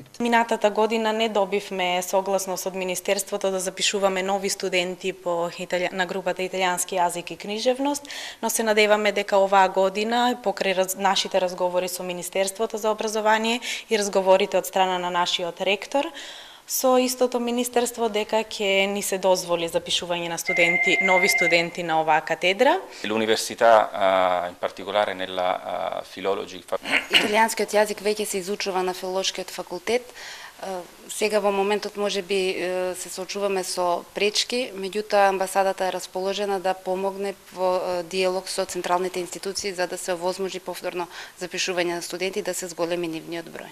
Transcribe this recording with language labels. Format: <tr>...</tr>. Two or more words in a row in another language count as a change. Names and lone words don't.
<mk>Минатата година не добивме согласност од Министерството да запишуваме нови студенти на групата Италијански јазик и книжевност, но се надеваме дека оваа година, покрај нашите разговори со Министерството за образование и разговорите од страна на нашиот ректор, со истото министерство дека ќе ни се дозволи запишување на студенти, нови студенти на оваа катедра.</mk> <it>L'università, in particolare nella Philology.</it> <mk>Италијанскиот јазик веќе се изучува на Филолошкиот факултет, Сега во моментот може би се соочуваме со пречки, меѓутоа амбасадата е расположена да помогне во диалог со централните институции за да се овозможи повторно запишување на студенти да се зголеми нивниот број.</mk>